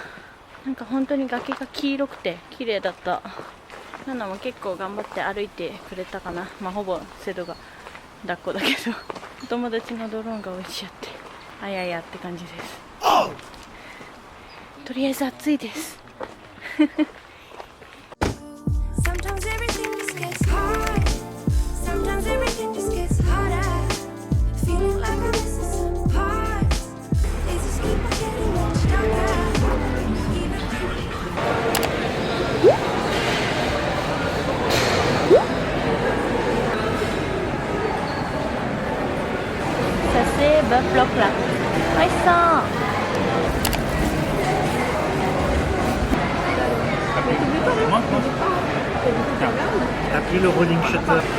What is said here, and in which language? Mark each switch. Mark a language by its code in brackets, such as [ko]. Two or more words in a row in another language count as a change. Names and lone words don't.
[ja] なんか本当に崖が黄色くて綺麗だった。ナナも結構頑張って歩いてくれたかな。まあほぼセドが抱っこだけどお友達のドローンが落ちちゃってあややって感じです。とりあえず暑いです。 [en] Sometimes everything just gets hard. Sometimes everything just gets harder. Feeling like I'm missing some parts. They just keep on getting more stronger. Even [fr] Ça c'est bœuf bloc là. [ja] 美味しそう。 [fr] T'as pris le [en] rolling shutter.